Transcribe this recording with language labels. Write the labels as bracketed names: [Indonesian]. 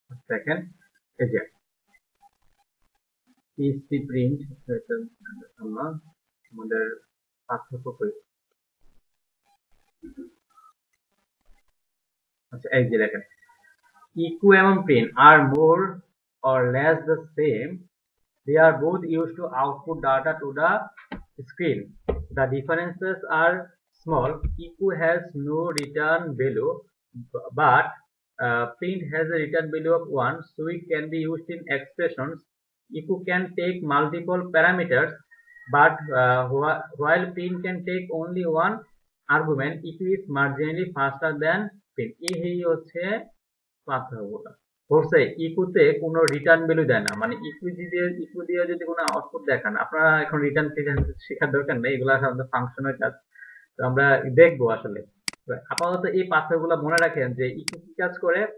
[Bangla] দেখেন এই যে পিএইচপি প্রিন্ট, আমরা আমাদের পার্থক্য করি। আচ্ছা এই যে দেখেন [English] echo [Bangla] এবং [English] print are more or less the same. They are both used to output data to the screen. The differences are small. Echo has no return value, but print has a return value of 1, so it can be used in expressions. Echo can take multiple parameters, but while print can take only one argument, echo is marginally faster than print. [Bangla] এই হচ্ছে পার্থক্যটা। বলছে ইকুতে কোনো return value দেয় না, মানে ইকু দিয়ে যদি কোনো আউটপুট দেখান, আপনারা এখন রিটার্ন শেখার দরকার নেই, এগুলো আমাদের ফাংশনের কাজ। তো আমরা দেখবো আসলে। তো আপাতত এই পার্থক্যগুলো মনে রাখেন যে ইকু কি কাজ করে?